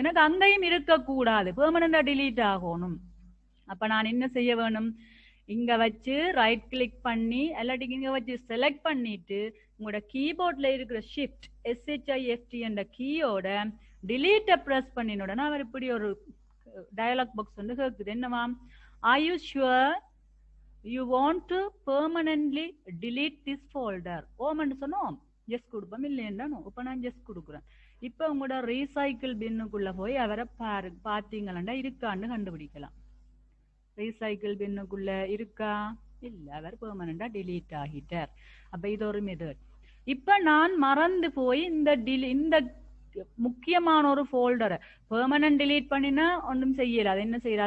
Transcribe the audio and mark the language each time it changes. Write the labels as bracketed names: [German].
[Tamil] எனக்கு அங்கேயும் இருக்கக்கூடாது, பெர்மனண்டா டிலீட் ஆகணும். அப்ப நான் என்ன செய்ய வேணும்? இங்க வச்சு ரைட் கிளிக் பண்ணி எல்லாத்தையும் இங்க வச்சு செலக்ட் பண்ணிட்டு உங்களோட கீபோர்ட்ல இருக்கிற ஷிஃப்ட் SHIFT என்ற கீயோட டிலீட்டை பிரஸ் பண்ணின உடனே அவர் இப்படி ஒரு டயலாக் பாக்ஸ் வந்து கேட்குது. என்னவா? [English] Are you sure you want to permanently delete this folder? [Tamil] ஓமன்னு சொன்னோம் ஜெஸ் கொடுப்போம் இல்லையா? இப்ப நான் ஜெஸ் கொடுக்குறேன். இப்ப உங்களோட ரீசைக்கிள் பின்னுக்குள்ள போய் அவரை பாத்தீங்களா இருக்கான்னு கண்டுபிடிக்கலாம். ரீசைக்கிள் பின்னுக்குள்ள இருக்கா? இல்ல, அவர் பெர்மனண்டா டிலீட் ஆகிட்டார். அப்ப இது ஒரு மெத்தட். இப்ப நான் மறந்து போய் இந்த முக்கியமான ஒரு ஃபோல்டரை பெர்மனன்ட் டிலீட் பண்ணினா ஒன்றும் செய்யல. அது என்ன செய்யல?